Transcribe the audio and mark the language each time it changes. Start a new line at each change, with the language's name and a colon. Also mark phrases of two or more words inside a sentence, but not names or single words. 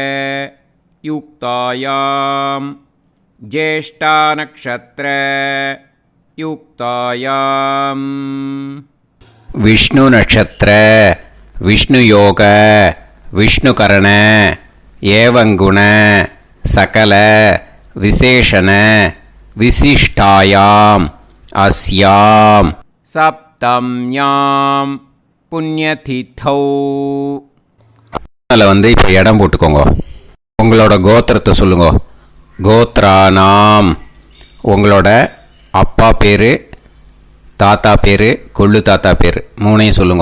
Sanskrit: युक्तायां ज्येष्ठा नक्षत्र युक्तायां विष्णु नक्षत्र विष्णु योग विष्णुकरण एवं गुण सकल विशेषण विशिष्टायां अस्यां सप्तम्यां புண்ணியதிதௌ.
Tamil: அதில் இப்போ இடம் போட்டுக்கோங்க. உங்களோட கோத்திரத்தை சொல்லுங்க. கோத்ரானாம். உங்களோட அப்பா பேர், தாத்தா பேர், கொள்ளு தாத்தா பேர் 3ஐயும் சொல்லுங்க.